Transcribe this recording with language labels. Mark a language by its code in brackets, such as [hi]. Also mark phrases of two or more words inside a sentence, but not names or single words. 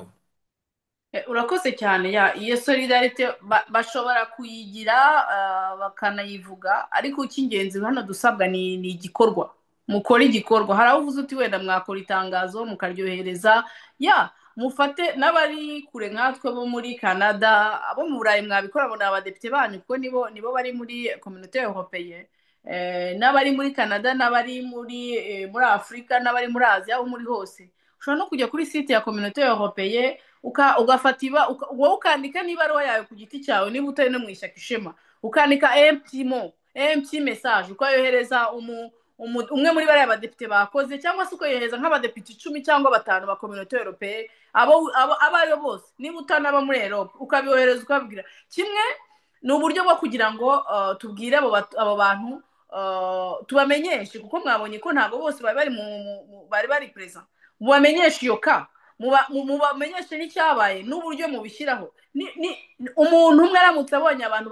[rw] urakoze cyane iyo solidarite bashobora kuyigira bakanayivuga ariko icy'ingenzi hano dusabwa ni igikorwa mukora igikorwa hari aho uvuze uti wenda mwakora itangazo mukaryohereza mufate n'abari kure nkatwe bo muri Canada abo mu Burayi mwabikora abo ni abadepite banyu kuko nibo bari muri [fr] communauté européenne [rw] n'abari muri Canada n'abari muri Afurika n'abari muri Aziya aho muri hose ushobora no kujya kuri site ya [fr] communauté européenne [rw] ugafata wowe ukandika n'ibaruwa yawe ku giti cyawe niba utari no mu ishyaka ishema ukandika empty mo [en] empty message [rw] ukayohereza umwe muri bariya badepite bakoze cyangwa se ukayohereza nk'abadepite 10 cyangwa 5 ba [fr] communauté européenne [rw] abo aribo bose niba utanaba muri Europe ukabyohereza ukabwira kimwe ni uburyo bwo kugira ngo tubwire abo bantu tubamenyeshe kuko mwabonye ko ntago bose bari present mubamenyeshe iyo ka mubamenyeshe n'icyabaye n'uburyo mubishyiraho umuntu umwe aramutse abonye abantu